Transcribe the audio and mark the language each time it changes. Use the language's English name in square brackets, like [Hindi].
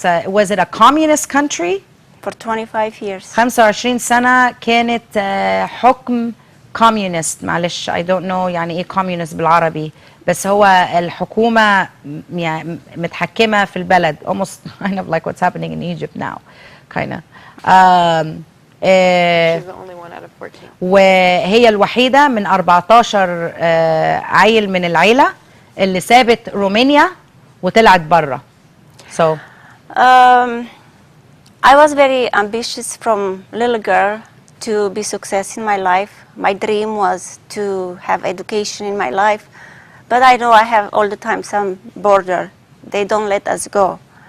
[English] Was it a communist country? For 25 years. [Arabic] 25 سنة كانت حكم communist. معلش [English] I don't know [Arabic] يعني ايه communist بالعربي، بس هو الحكومة يعني متحكمة في البلد. [English] Almost kind of like what's happening in Egypt now. Kind of. She's the only one out of 14. [Arabic] وهي الوحيدة من 14 عيل من العيلة اللي سابت رومانيا وطلعت برا. [English] So I was very ambitious from little girl to be success in my life. My dream was to have education in my life, but I know I have all the time some border. They don't let us go.